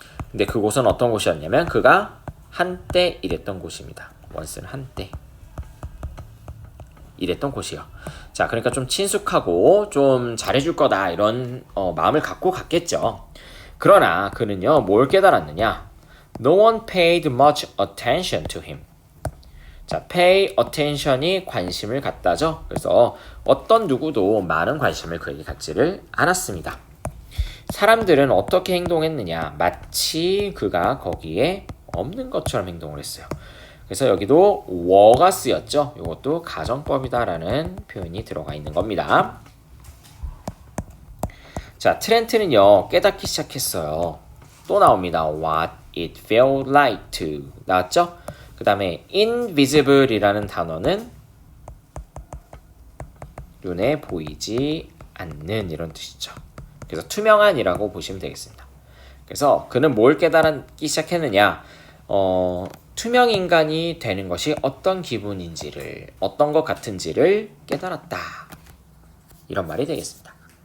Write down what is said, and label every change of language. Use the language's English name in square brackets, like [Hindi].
[Korean] 근데 그곳은 어떤 곳이었냐면 그가 한때 일했던 곳입니다. once는 한때 일했던 곳이요. 자, 그러니까 좀 친숙하고 좀 잘해줄 거다 이런 마음을 갖고 갔겠죠. 그러나 그는요 뭘 깨달았느냐? [English] No one paid much attention to him. [Korean] 자, [English] pay attention [Korean] 이 관심을 갖다죠. 그래서 어떤 누구도 많은 관심을 그에게 갖지를 않았습니다. 사람들은 어떻게 행동했느냐? 마치 그가 거기에 없는 것처럼 행동을 했어요. 그래서 여기도 were가 쓰였죠. 이것도 가정법이다라는 표현이 들어가 있는 겁니다. 자, 트렌트는요 깨닫기 시작했어요. 또 나옵니다. [English] What it felt like to [Korean] 나왔죠? 그 다음에 invisible이라는 단어는 눈에 보이지 않는 이런 뜻이죠. 그래서 투명한이라고 보시면 되겠습니다. 그래서 그는 뭘 깨달기 시작했느냐? 투명 인간이 되는 것이 어떤 기분인지를, 어떤 것 같은지를 깨달았다. 이런 말이 되겠습니다.